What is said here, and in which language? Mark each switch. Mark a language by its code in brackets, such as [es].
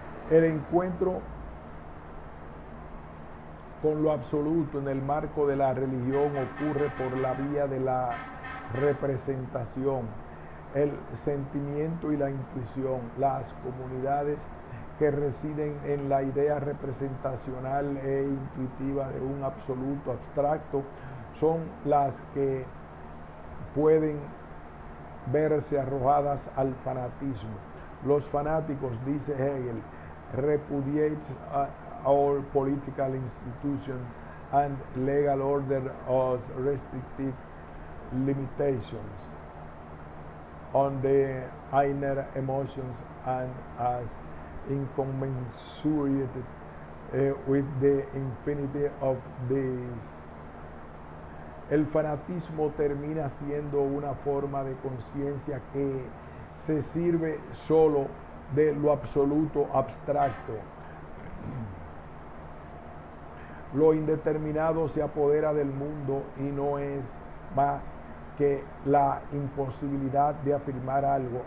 [es] El encuentro con lo absoluto en el marco de la religión ocurre por la vía de la representación, el sentimiento y la intuición. Las comunidades que residen en la idea representacional e intuitiva de un absoluto abstracto son las que pueden verse arrojadas al fanatismo. Los fanáticos, dice Hegel, [en] repudiate all political institutions and legal order as restrictive limitations on the inner emotions and as incommensurate with the infinity of these. [es] El fanatismo termina siendo una forma de conciencia que se sirve solo de lo absoluto abstracto. Lo indeterminado se apodera del mundo y no es más que la imposibilidad de afirmar algo.